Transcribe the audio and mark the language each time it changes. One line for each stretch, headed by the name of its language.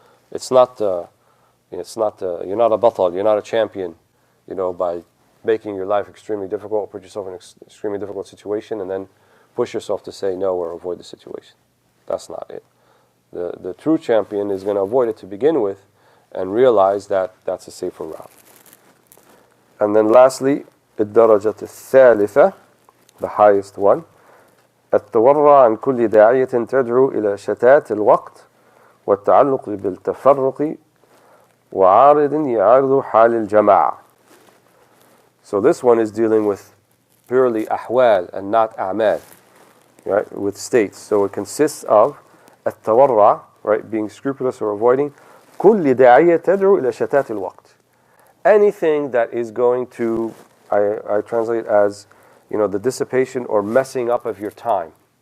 English: It's not, you're not a batal, you're not a champion, by making your life extremely difficult, put yourself in an extremely difficult situation, and then push yourself to say no or avoid the situation. That's not it. The true champion is going to avoid it to begin with and realize that that's a safer route. And then lastly,
Arabic: الدرجة الثالثة,
English: the highest one,
Arabic: التورع عن كل داعية تدعو إلى شتات الوقت والتعلق بالتفرق وعارض يعارض حال الجماعة.
English: So this one is dealing with purely ahwal and not a'mal, right, with states. So it consists of التورع, right, being scrupulous or avoiding
Arabic: كل داعية تدعو إلى شتات الوقت.
English: Anything that is going to, I translate as, the dissipation or messing up of your time.